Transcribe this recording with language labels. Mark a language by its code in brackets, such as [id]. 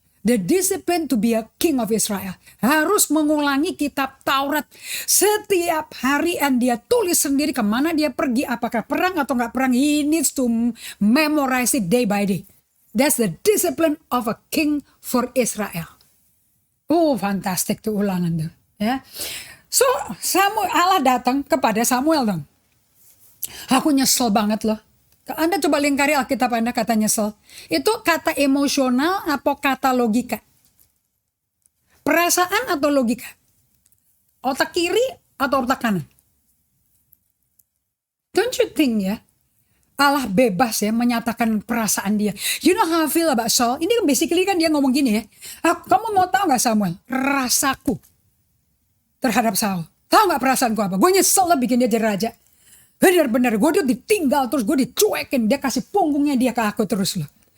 [en] The discipline to be a king of Israel. [id] Harus mengulangi kitab Taurat. Setiap hari dan dia tulis sendiri kemana dia pergi. Apakah perang atau nggak perang. [en] He needs to memorize it day by day. That's the discipline of a king for Israel. [id] Fantastic tuh ulangan tuh. Ya. So Allah datang kepada Samuel dong. Aku nyesel banget loh. Anda coba lingkari Alkitab Anda kata nyesel. Itu kata emosional atau kata logika? Perasaan atau logika? Otak kiri atau otak kanan? [en] Don't you think [id] ya? Allah bebas ya menyatakan perasaan dia. [en] You know how I feel about Saul? [id] Ini basically kan dia ngomong gini ya. Kamu mau tahu gak Samuel? Rasaku terhadap Saul. Tahu gak perasaanku apa? Gue nyesel lah bikin dia jadi raja. Benar-benar gue udah ditinggal terus, gue dicuekin, dia kasih punggungnya dia ke aku terus loh.